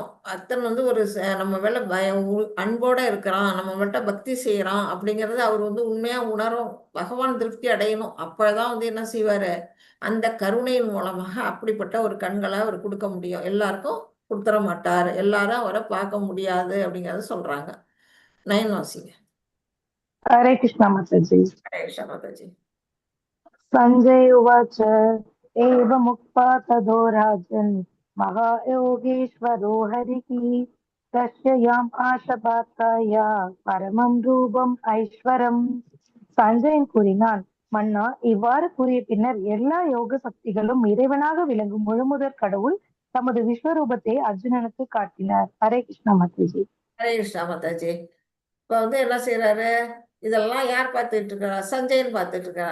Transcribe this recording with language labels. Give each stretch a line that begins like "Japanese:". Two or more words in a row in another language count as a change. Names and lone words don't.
Tamil: பக்தன் வந்து ஒரு நம்ம மேல அன்போட இருக்கிறான், நம்ம மட்டும் பக்தி செய்யறான் அப்படிங்கறது அவர் வந்து உண்மையா உணரும், பகவான் திருப்தி அடையணும். அப்பதான் வந்து என்ன செய்வாரு, அந்த கருணையின் மூலமாக அப்படிப்பட்ட ஒரு கண்களை அவர் கொடுக்க முடியும். எல்லாருக்கும் கொடுத்துட மாட்டார், எல்லாரும் அவரை பார்க்க முடியாது அப்படிங்கறத சொல்றாங்க. 9 வாசிங்க.
Hindi: हरे कृष्णा माताजी.
Tamil: ஹரே கிருஷ்ணா மாதாஜி.
Sanskrit: संजय उवाच एवमुक्त्वा ततो राजन् महायोगेश्वरो हरिः दर्शयाम् आशपाताय परमं रूपम् ஐஸ்வரம்.
Tamil: சஞ்சயன் கூறினான், மன்னா, இவ்வாறு கூறிய பின்னர் எல்லா யோக சக்திகளும் இறைவனாக விளங்கும் முழுமுதற் கடவுள் தமது விஸ்வரூபத்தை அர்ஜுனனுக்கு காட்டினார். ஹரே கிருஷ்ணா மாதாஜி. ஹரே கிருஷ்ணா மாதாஜி. இப்போ வந்து என்ன செய்யறாரு, இதெல்லாம் யார் பார்த்துட்டு இருக்கிறா, சஞ்சயன் பார்த்துட்டு இருக்காரு.